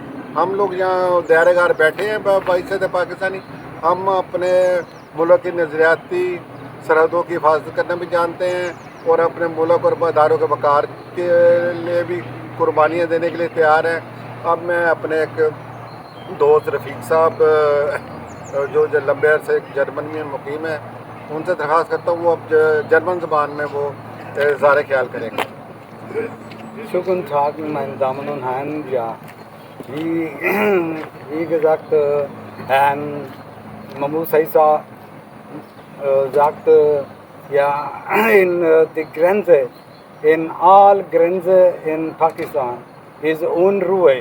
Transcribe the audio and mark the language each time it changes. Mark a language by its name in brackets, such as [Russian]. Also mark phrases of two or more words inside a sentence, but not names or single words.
[Urdu] ہم لوگ یہاں دائرہ گار بیٹھے ہیں باعث پاکستانی، ہم اپنے ملک کی نظریاتی سرحدوں کی حفاظت کرنا بھی جانتے ہیں اور اپنے ملک اور اداروں کے وقار کے لیے بھی قربانیاں دینے کے لیے تیار ہیں۔ اب میں اپنے ایک دوست رفیق صاحب جو لمبے عرصے جرمن میں مقیم ہے ان سے درخواست کرتا ہوں وہ اب جرمن زبان میں وہ اظہار خیال کریں گے۔ [German] Guten Tag, meine Damen und Herren. Ja, wie gesagt, Herrn Mahmoud Saisa sagte, ja, die Grenze, in all Grenze in Pakistan ist Unruhe.